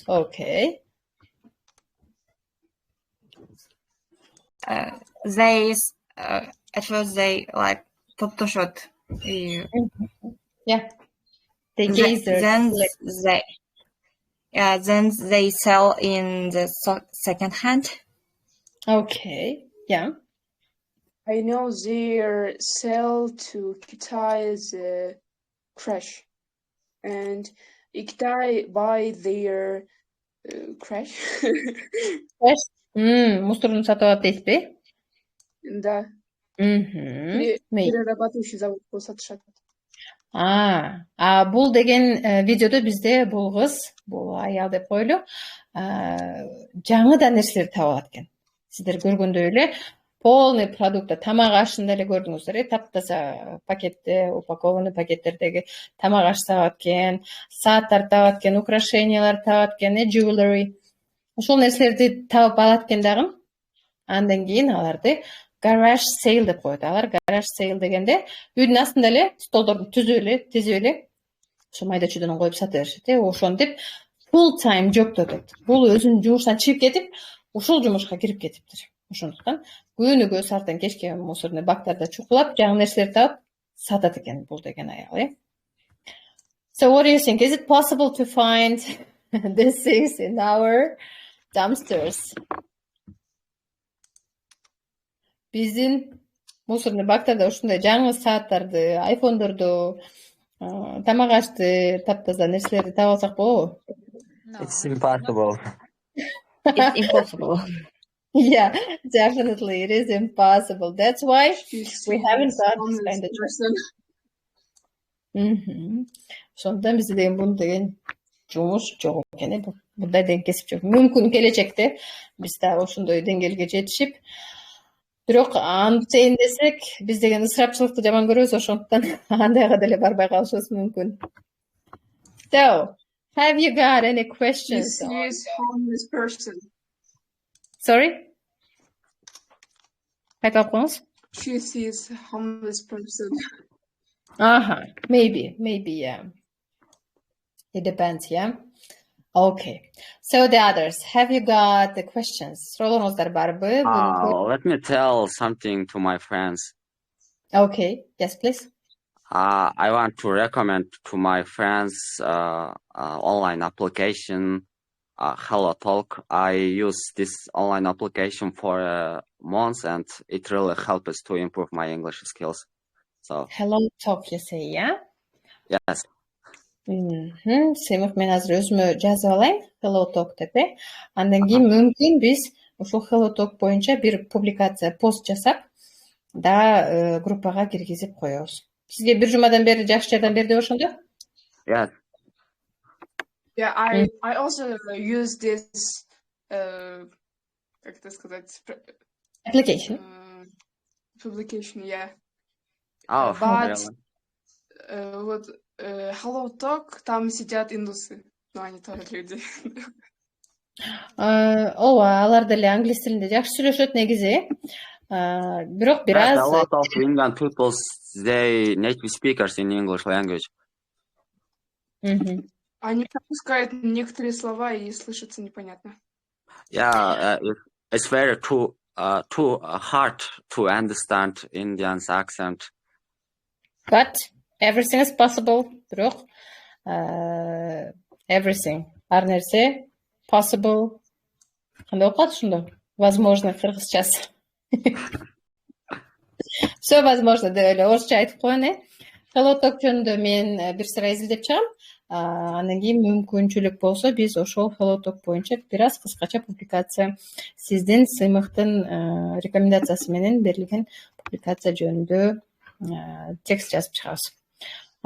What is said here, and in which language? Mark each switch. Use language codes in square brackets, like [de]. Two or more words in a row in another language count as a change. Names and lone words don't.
[en] Okay. At first they like топтошот. Yeah. They gaze then they sell in the second hand. Okay. Yeah. I know they sell to Kitai's crash, and Kitai buy their crash. Crash. [ky] Мусорун сатып алат дейсизби? Да. [ru] Перерабатывающий завод [ky] сатышат. Бул деген видеодо бизде бул кыз, бул аял деп коелу, жаңыдан нерселерди таап алат экен. Сиздер көргөндөй эле [ru] полный продукт, [ky] тамак ашын деле көрдүңүздөр, таптаза пакетте, упакованный пакеттердеги тамак аш таап экен, сааттар таап экен, украшениялар таап экен, jewelry. Ошол нерселерди таап алат экен дагы. Андан кийин аларды [en] garage sale [ky] деп коет. Алар [en] garage sale [ky] дегенде үйдүн астында эле столдорду тизип эле ошо майда чүйдөн коюп сата беришет. Ошентип [en] full time job'да [ky] отурат. Бул өзүнүн жумуштан чыгып кетип, ушул жумушка кирип кетиптир. Ошондуктан күнүгө сааттан кечке мусорный бактарда чукулап, жаңы нерселерди таап сатат экен бул деген аял. [en] So what do you think? Is it possible to find these things in our dumpsters? [ky] Биздин мусорный бактарда ушундай жаңы сааттарды, айфондорду, тамак ашты, таптаза нерселерди таап алсак болобу? [en] It's impossible. It's impossible. Yeah, definitely it is impossible. That's why we haven't got this kind of person. [ky] Ошондон бизде деген бул деген жумуш жок экен, мындай деген кесип жок. Мүмкүн келечекте биз да ошондой деңгээлге жетишип, бирок антейин десек, биз деген ысырапчылыкты жаман көрөбүз, ошондуктан андайга деле барбай калышыбыз мүмкүн. [en] So, have you got any questions? This is homeless person. Sorry? [ky] Кайталап коюңуз. [en] She sees homeless person. Maybe, yeah. It depends, yeah? Okay. So the others, have you got the questions? [ky] Сурооңуздар барбы? [en] Let me tell something to my friends. Okay. Yes, please. I want to recommend to my friends online application, HelloTalk. I use this online application for months, and it really helps to improve my English skills. So Hello talk you say, yeah? yes. [ky] Сыймык мен азыр өзүмө жазып алайын Hello talk деп. Андан кийин мүмкүн биз ушул Hello talk боюнча бир публикация, пост жасап да группага киргизип коебуз. Сизге бир жумадан бери жакшы жардам берди ошондо? [en] Yes. Yeah, I also use this [ru] как это сказать? [en] Application. Publication, yeah. Oh, But really? [ru] вот Hello Talk, там сидят индусы, но они тоже люди. [ky] Ооба, алар деле англис тилинде жакшы сүйлөшөт негизи. Бирок бир аз [en] A lot of Indian people, they native speakers in English language. [ru] Они пропускают некоторые слова и слышатся непонятно. [en] Yeah, it's very too hard to understand Indian's accent. But everything is possible. [ky] Бирок everything, ар нерсе possible. Кандай окуат ушундо? Возможно, кыргызчасы. [ru] Все возможно [ky] деп эле орусча айтып коеюн. Hello talk жөнүндө мен бир сыра изилдеп чыгам. Андан кийин мүмкүнчүлүк болсо биз ошол Hello talk боюнча бир аз кыскача публикация, сиздин Сыймыктын рекомендациясы менен берилген публикация жөнүндө текст жазып чыгабыз.